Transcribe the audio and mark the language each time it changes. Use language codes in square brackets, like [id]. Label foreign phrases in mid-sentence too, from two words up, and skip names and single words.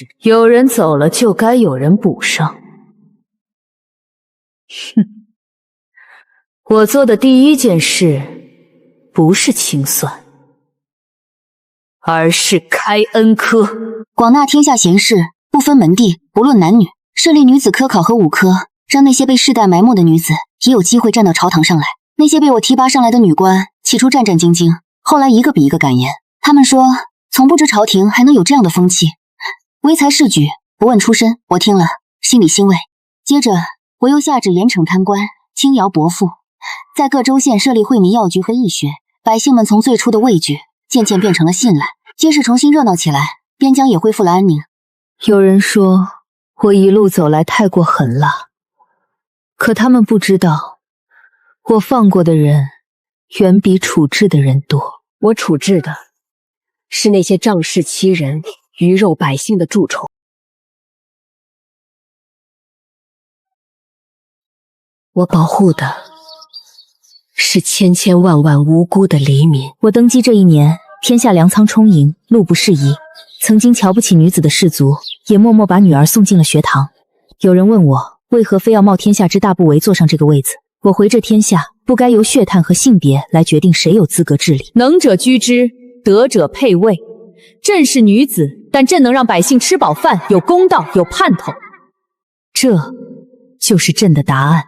[zh] 有人走了，就該有人補上。哼，我做的第一件事不是清算，而是開恩科。廣納天下賢士，不分門第，不論男女，設立女子科考和武科，讓那些被世代埋沒的女子也有機會站到朝堂上來。那些被我提拔上來的女官，起初戰戰兢兢，後來一個比一個敢言。他們說，從不知朝廷還能有這樣的風氣，唯才是舉，不問出身。我聽了，心裡欣慰。接着，我又下旨嚴懲貪官，輕徭薄賦，在各州縣設立惠民藥局和義學，百姓們從最初的畏懼，漸漸變成了信賴，街市重新熱鬧起來，邊疆也恢復了安寧。有人說，我一路走來太過狠辣，可他們不知道。我放過的人，遠比處置的人多。我處置的是那些仗勢欺人、魚肉百姓的蛀虫。我保護的是千千萬萬無辜的黎民。我登基這一年，天下糧倉充盈，路不適宜，曾經瞧不起女子的士族，也默默把女兒送進了學堂。有人問我，為何非要冒天下之大不韙坐上這個位子？我回這天下，不該由血統和性別來決定誰有資格治理。能者居之，德者配位。朕是女子，但朕能讓百姓吃飽飯，有公道，有盼頭。這就是朕的答案。